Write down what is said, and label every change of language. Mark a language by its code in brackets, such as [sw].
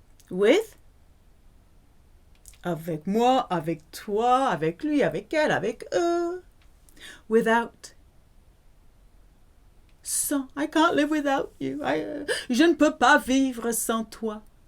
[fr] With, avec moi, avec toi, avec lui, avec elle, avec eux. [en] Without, sans, I can't live without you. [fr] Je ne peux pas vivre sans toi.